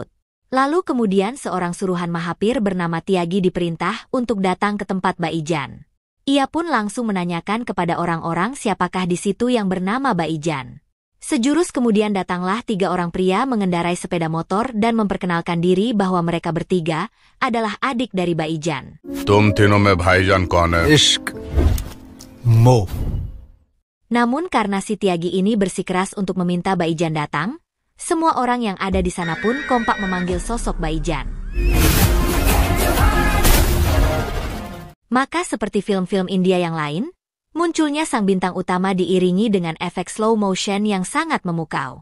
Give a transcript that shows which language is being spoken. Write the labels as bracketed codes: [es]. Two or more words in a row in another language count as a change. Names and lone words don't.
[id] Lalu kemudian seorang suruhan Mahapir bernama Tyagi diperintah untuk datang ke tempat Baijan. Ia pun langsung menanyakan kepada orang-orang siapakah di situ yang bernama Baijan. Sejurus kemudian datanglah 3 orang pria mengendarai sepeda motor dan memperkenalkan diri bahwa mereka bertiga adalah adik dari Baijan. [hi] तुम तीनों में भाईजान कौन है? Ishq Mo. [id] Namun karena si Tyagi ini bersikeras untuk meminta Baijan datang, semua orang yang ada di sana pun kompak memanggil sosok Baijan. Maka seperti film-film India yang lain, munculnya sang bintang utama diiringi dengan efek [en] slow motion [id] yang sangat memukau.